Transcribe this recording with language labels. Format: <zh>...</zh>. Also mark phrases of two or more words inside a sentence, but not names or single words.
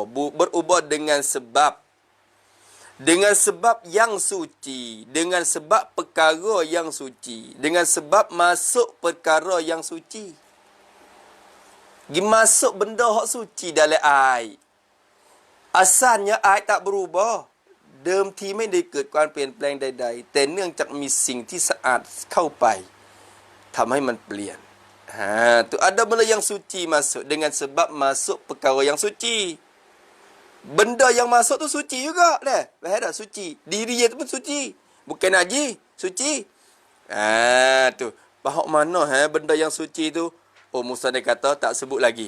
<ms>Berubah dengan sebab. Dengan sebab yang suci. Dengan sebab perkara yang suci. Dengan sebab masuk perkara yang suci. Masuk benda hak suci dalam air. Asalnya air tak berubah.</ms> <th>เดิมทีไม่ได้เกิดการเปลี่ยนแปลงใดๆแต่เนื่องจากมีสิ่งที่สะอาดเข้าไปทำให้มันเปลี่ยน</th> <ms>tu ada benda yang suci masuk dengan sebab masuk perkara yang suci. Benda yang masuk tu suci juga dah. Faham tak? Suci. Diri dia tu pun suci. Bukan najis, suci. Tu. Faham mana benda yang suci tu? Oh, Musannif kata tak sebut lagi.</ms>